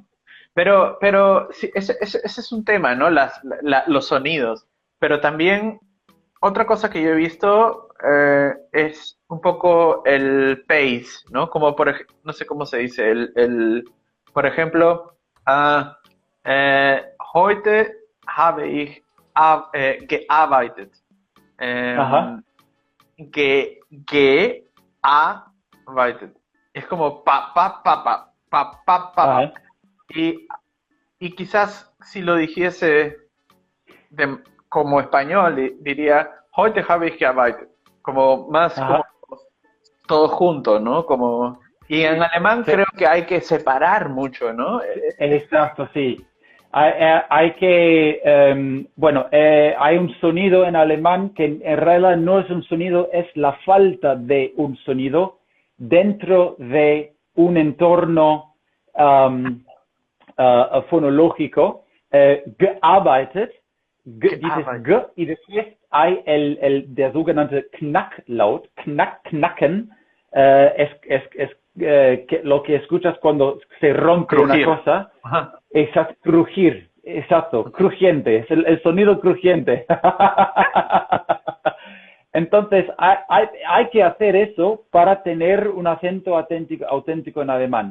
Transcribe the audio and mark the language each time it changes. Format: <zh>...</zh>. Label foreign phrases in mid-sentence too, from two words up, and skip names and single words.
<es>Pero sí, ese es un tema, ¿no? Los sonidos. Pero también otra cosa que yo he visto es un poco el pace, ¿no? Como no sé cómo se dice, por ejemplo,</es> <de>heute habe ich gearbeitet.</de> <es>Ajá,</es> <de>Gearbeitet.</de> <es>Es como pa. ajá, Y, y quizás si lo dijese como español, diría,</es> <de>heute habe ich gearbeitet.</de> <es>Como más como ajá. todo junto, ¿no? Como, y en alemán Sí, creo que hay que separar mucho, ¿no? exacto, sí. Hay que, hay un sonido en alemán que en realidad no es un sonido, es la falta de un sonido dentro de un entorno fonológico. Gearbeitet, dices</es> <de>Gearbeitet.</de> <es>G y después hay</es> <de>der sogenannte Knacklaut, knacken,</de> <es>lo que escuchas cuando se rompe Crujir. una cosa. Ajá. Exacto, crujir, exacto, crujiente, es el sonido crujiente. Entonces, hay que hacer eso para tener un acento auténtico en alemán.</es>